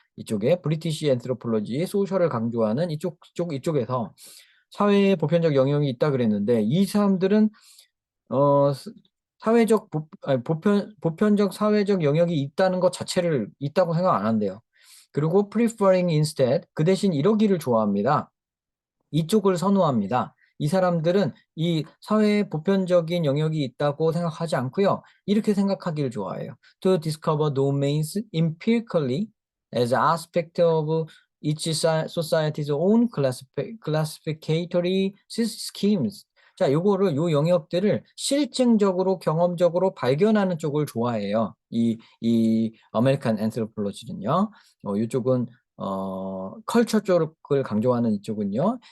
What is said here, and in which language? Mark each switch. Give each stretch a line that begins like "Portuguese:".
Korean: 이쪽에 브리티시 애스로폴로지 소셜을 강조하는 이쪽에서 사회의 보편적 영역이 있다 그랬는데 이 사람들은 어, 사회적 보편적 사회적 영역이 있다는 것 자체를 있다고 생각 안 한대요. 그리고 preferring instead 그 대신 이러기를 좋아합니다. 이쪽을 선호합니다. 이 사람들은 이 사회의 보편적인 영역이 있다고 생각하지 않고요. 이렇게 생각하기를 좋아해요.
English: To discover domains empirically as aspect of each society's own classificatory schemes.
Korean: 자, 요 영역들을 실증적으로 경험적으로 발견하는 쪽을 좋아해요. 이 아메리칸 앤스로폴로지는요. 이쪽은 컬처 쪽을 강조하는 이쪽은요.